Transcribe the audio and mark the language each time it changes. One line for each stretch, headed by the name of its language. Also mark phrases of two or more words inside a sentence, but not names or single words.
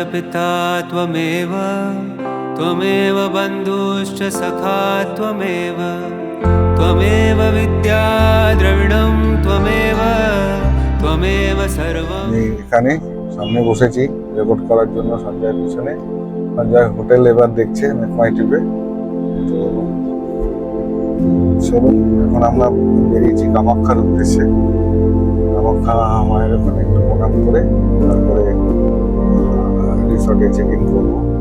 Sanskrit: पिता त्वमेव त्वमेव बन्धुश्च सखा त्वमेव त्वमेव विद्या द्रविणं त्वमेव त्वमेव सर्वं।
Bangla: এখানে সামনে বসেছি রেকর্ড করার জন্য সঞ্জয়ের পিছনে। সঞ্জয় হোটেল এবার দেখছে মেকমাই টিপে। তো চলুন এখন আমরা বেরিয়েছি কামাখ্যার উদ্দেশ্যে। কামাখ্যা মায়ের ওখানে একটু প্রণাম করে তারপরে রিসর্টে
English: check in
Bangla: করবো।